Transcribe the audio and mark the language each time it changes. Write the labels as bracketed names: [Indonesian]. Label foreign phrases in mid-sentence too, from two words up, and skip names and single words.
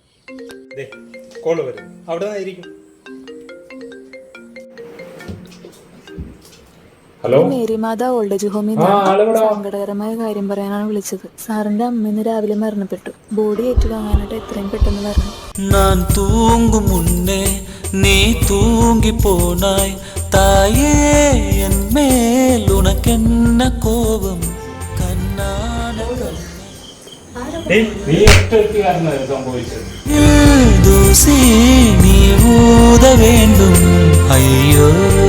[Malayalam] കോള് വരും, അവിടെ നിന്നായിരിക്കും. ഹലോ, മേരിമാത ഓൾഡ് ഏജ് ഹോമിൽ സങ്കടകരമായ കാര്യം പറയാനാണ് വിളിച്ചത്. സാറിന്റെ അമ്മ ഇന്ന് രാവിലെ മരണപ്പെട്ടു. ബോഡി ഏറ്റുവാങ്ങാനായിട്ട് എത്രയും പെട്ടെന്ന് വരണം. [Tamil] நான் தூங்கும் முன்னே நீ தூங்கி போனாய் தாயே என் மேல் உனக்கென்ன கோபம் கண்ணான தூசி நீ ஊத வேண்டும் ஐயோ